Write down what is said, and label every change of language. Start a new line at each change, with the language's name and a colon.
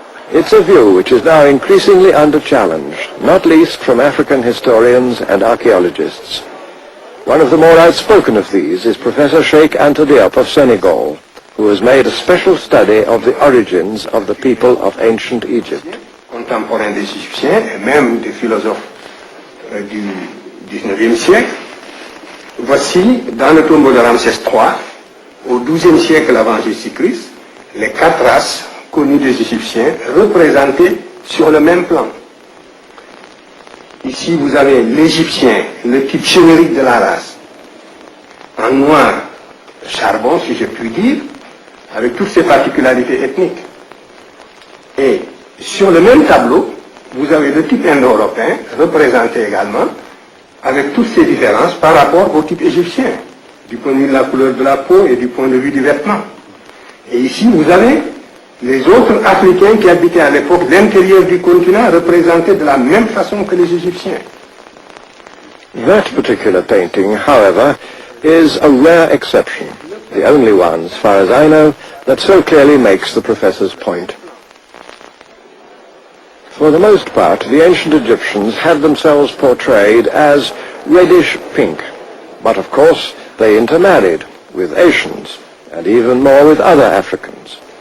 English: It's a view which is now increasingly under challenge, not least from African historians and archaeologists. One of the more outspoken of these is Professor Cheikh Anta Diop of Senegal, who has made a special study of the origins of the people of ancient Egypt.
French: Contemporains des Égyptiens et même des philosophes du XIXe siècle. Voici, dans le tombeau de Ramsès III, au XIIe siècle avant Jésus-Christ, les 4 races connues des Égyptiens représentées sur le même plan. Ici, vous avez l'Égyptien, le type générique de la race, en noir charbon, si je puis dire, avec toutes ses particularités ethniques. Et sur le même tableau, vous avez le type indo-européen, représenté également, avec toutes ces différences par rapport au type égyptien, du point de vue de la couleur de la peau et du point de vue du vêtement. Et ici, vous avez les autres Africains qui habitaient à l'époque l'intérieur du continent, représentés de la même façon que les Égyptiens.
English: That particular painting, however, is a rare exception, the only one, as far as I know, that so clearly makes the professor's point. For the most part, the ancient Egyptians had themselves portrayed as reddish pink, but of course they intermarried with Asians, and even more with other Africans.